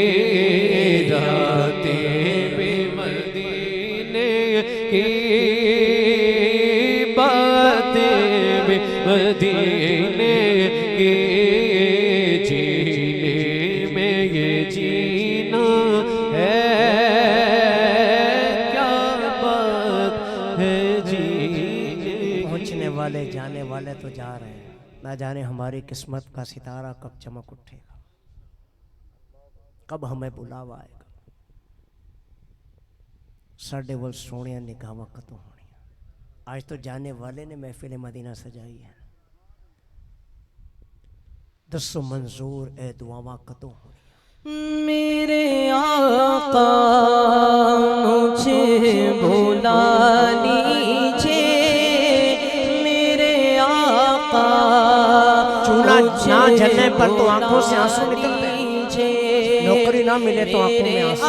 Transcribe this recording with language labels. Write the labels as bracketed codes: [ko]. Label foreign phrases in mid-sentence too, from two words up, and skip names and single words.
[ur] راتیں بھی مدینے کی، باتیں بھی مدینے کی، جینے میں یہ جینا ہے، کیا بات ہے جینے. پہنچنے والے جانے والے تو نہ جانے ہماری قسمت کا ستارہ کب چمک اٹھے گا، کب ہمیں بلاوا آئے گا۔ [pa] ساڈے ول سونے نگاہاں کدوں ہونی۔ [ur] آج تو جانے والے نے محفل مدینہ سجائی ہے، [pa] دسو منظور اے دعاواں کدوں ہونی۔ [ur] میرے آقا مجھے بلا لیجیے، میرے آقا چونا نہ جلنے پر تو آنکھوں سے آنسو نکلتے ہیں، نوکری نہ ملے تو آنکھوں میں آنسو۔